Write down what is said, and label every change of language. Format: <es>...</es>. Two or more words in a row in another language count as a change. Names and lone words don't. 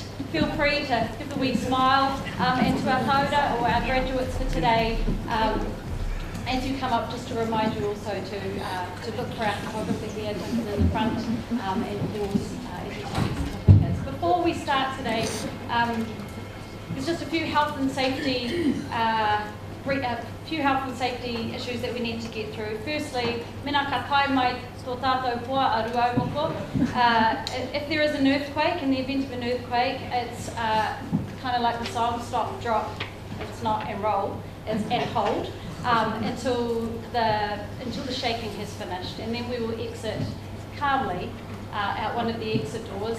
<en>Feel free to give a wee smile, and to our hauda or our graduates for today, as you come up, just to remind you also to look for our photographer here in the front, and yours as you take pictures. Before we start today, there's just a few health and safety issues that we need to get through. Firstly,</en> <mi>mena ka kai mai tō tātou hoa a ruaumoko.</mi> <en>If there is an earthquake, in the event of an earthquake, it's kind of like the song, stop, drop, it's not and roll, it's and hold, until the shaking has finished. And then we will exit calmly out one of the exit doors.</en>